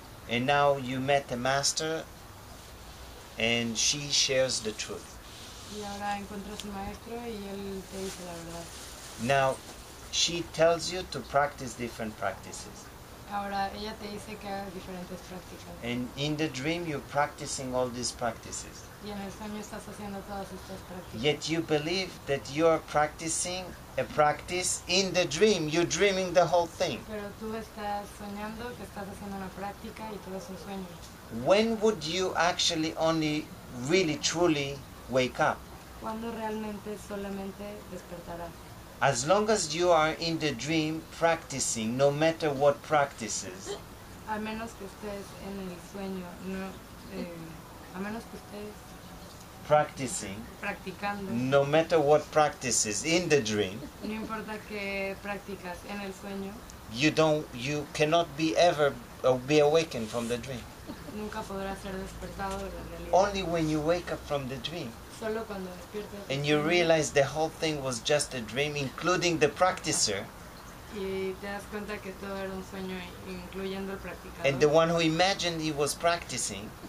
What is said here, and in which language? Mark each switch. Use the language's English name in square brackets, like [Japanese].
[English] And now you met a master and she shares the truth. [Spanish] Y ahora encuentras un maestro y él te dice la verdad. [English] Now she tells you to practice different practices. [Spanish] Ahora ella te dice que hagas diferentes prácticas. [English] And in the dream you're practicing all these practices. [Spanish] Y en el sueño estás haciendo todas estas prácticas. [English] Yet you believe that you're practicing a practice in the dream. You're dreaming the whole thing. [Spanish] Pero tú estás soñando que estás haciendo una práctica y todo es un sueño. [English] When would you actually only really truly wake up? [Spanish] ¿Cuándo realmente solamente despertarás? [English] As long as you are in the dream practicing, no matter what practices, [Spanish] A menos que estés en el sueño, no, A menos que estés [English] practicing, [Spanish] practicando. [English] no matter what practices in the dream, [Spanish] No importa qué practicas en el sueño, [English] you cannot be ever be awakened from the dream. [Spanish] nunca podrás ser despertado de la realidad. [English] Only when you wake up from the dream [Spanish] Solo cuando despiertas del [English] and you [Spanish] sueño [English] realize the whole thing was just a dream, including the practicer [Spanish] y te das cuenta que todo era un sueño, incluyendo el practicador. [English] and the one who imagined he was practicing,